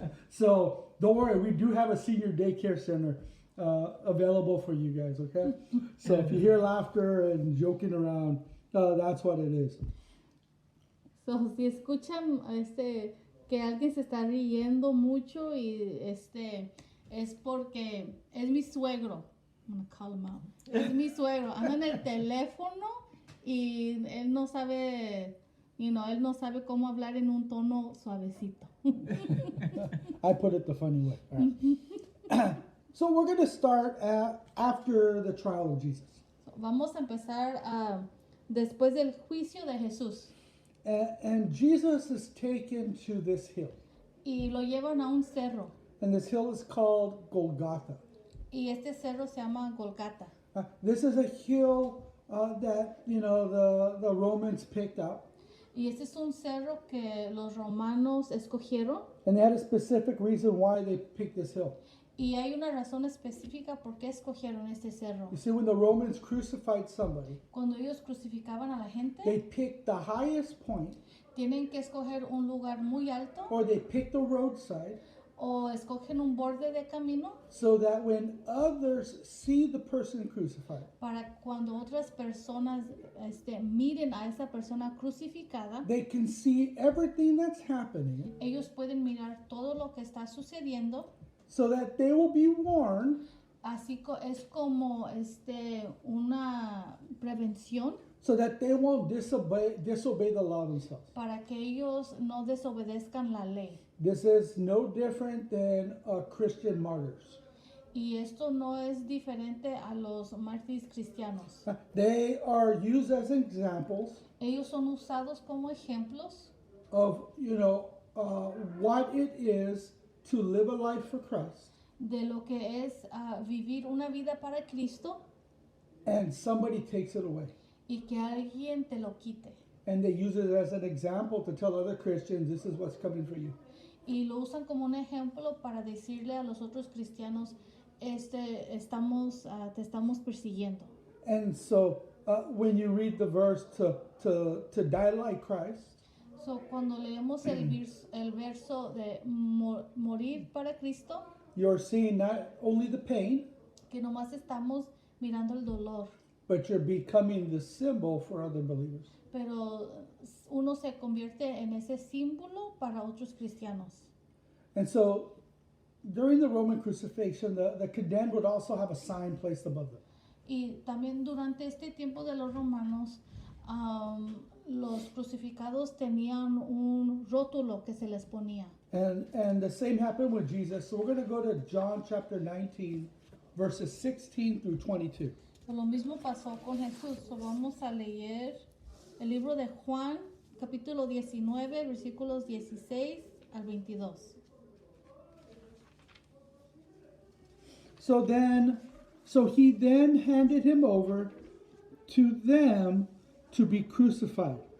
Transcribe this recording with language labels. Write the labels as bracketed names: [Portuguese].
[English] So don't worry, we do have a senior daycare center available for you guys, okay? So if you hear laughter and joking around, that's what it is. [Spanish] So, si escuchan que alguien se está riendo mucho y es porque es mi suegro. [English] I'm gonna call him out. [Spanish] Es mi suegro. Anda en el teléfono y él no sabe, él no sabe cómo hablar en un tono suavecito. [English] I put it the funny way. All right. So we're going to start after the trial of Jesus. [Spanish] Vamos a empezar después del juicio de Jesús. [English] And Jesus is taken to this hill. [Spanish] Y lo llevan a un cerro. [English] And this hill is called Golgotha. [Spanish] Y este cerro se llama Golgata. [English] This is a hill that, the Romans picked up. [Spanish] Y este es un cerro que los romanos escogieron. [English] And they had a specific reason why they picked this hill. [Spanish] Y hay una razón específica por qué escogieron este cerro. [English] You see, when the Romans crucified somebody, [Spanish] Cuando ellos crucificaban a la gente, [English] they picked the highest point, [Spanish] tienen que escoger un lugar muy alto [English] or they picked the roadside, [Spanish] o escogen un borde de camino [English] so that when others see the person crucified, [Spanish] para cuando otras personas miren a esa persona crucificada, [English] they can see everything that's happening, [Spanish] ellos pueden mirar todo lo que está sucediendo. [English] so that they will be warned. [Spanish] Así es como una prevención [English] So that they won't disobey the law themselves. [Spanish] para que ellos no desobedezcan la ley. [English] This is no different than Christian martyrs. [Spanish] Y esto no es diferente a los mártires cristianos. [English] They are used as examples [Spanish] Ellos son usados como ejemplos [English] of, what it is to live a life for Christ, [Spanish] de lo que es vivir una vida para Cristo [English] and somebody takes it away. [Spanish] y que alguien te lo quite. [English] And they use it as an example to tell other Christians, this is what's coming for you. [Spanish] Y lo usan como un ejemplo para decirle a los otros cristianos, te estamos persiguiendo. [English] And so when you read the verse to die like Christ, [Spanish] So, cuando leemos el verso de morir para Cristo, [English] you're seeing not only the pain, [Spanish] que nomás estamos mirando el dolor, [English] but you're becoming the symbol for other believers. [Spanish] pero uno se convierte en ese símbolo para otros cristianos. [English] And so during the Roman crucifixion, the condemned would also have a sign placed above them. [Spanish] Y también durante este tiempo de los romanos, los crucificados tenían un rótulo que se les ponía. [English] And the same happened with Jesus. So we're going to go to John chapter 19, verses 16 through 22. [Spanish] Lo mismo pasó con Jesús. So vamos a leer el libro de Juan, capítulo 19, versículos 16 al 22. [English] So then So he then handed him over to them to be crucified.